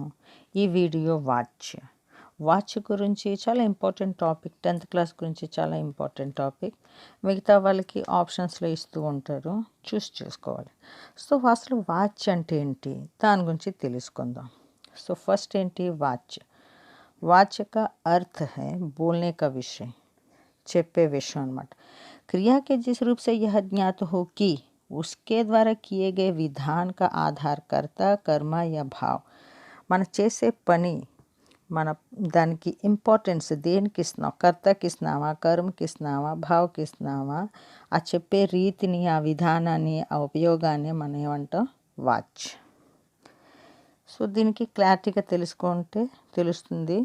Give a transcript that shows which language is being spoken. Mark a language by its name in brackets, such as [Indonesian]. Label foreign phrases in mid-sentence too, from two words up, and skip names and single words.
[Telugu] ఈ వీడియో వాచ్ గురించి చాలా [English] important topic. [Telugu] 10th క్లాస్ గురించి చాలా [English] important topic. [Telugu] మిగతా వాళ్ళకి ఆప్షన్స్లో ఇస్తూ ఉంటారు, చూసుకోవాలి. సో అసలు వాచ్ అంటే ఏంటి, దాని గురించి తెలుసుకుందాం. సో ఫస్ట్ ఏంటి వాచ్. [Hindi] वाच्य का अर्थ है बोलने का विषय, [Telugu] చెప్పే విషయం అన్నమాట. [Hindi] क्रिया के जिस रूप से यह ज्ञात हो कि उसके द्वारा किए गए विधान का आधार कर्ता कर्म या भाव. [Telugu] మన చేసే పని, మన దానికి ఇంపార్టెన్స్ దేనికి ఇస్తున్నాం, కర్తకి ఇస్తున్నామా, కర్మకి ఇస్తున్నామా, భావకి ఇస్తున్నామా, ఆ చెప్పే రీతిని, ఆ విధానాన్ని, ఆ ఉపయోగాన్ని మనం ఏమంటాం వాచ్. సో దీనికి క్లారిటీగా తెలుసుకుంటే తెలుస్తుంది.